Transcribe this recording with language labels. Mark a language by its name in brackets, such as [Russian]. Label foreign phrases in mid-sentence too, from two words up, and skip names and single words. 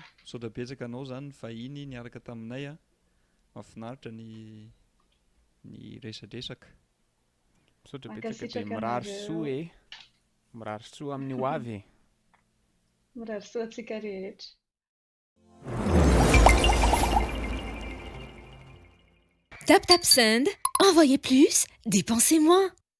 [Malagasy] Misaotra betsaka anao zany fahiny niaraka taminay a. Mahafinaritra ny resadresaka. Misaotra betsaka Mankasitraka dia mirary anareo. soa e. Mirary soa amin'ny hoavy e. Mirary soa antsika rehetra. [English] Tap tap send. [French] Envoyez plus, dépensez moins.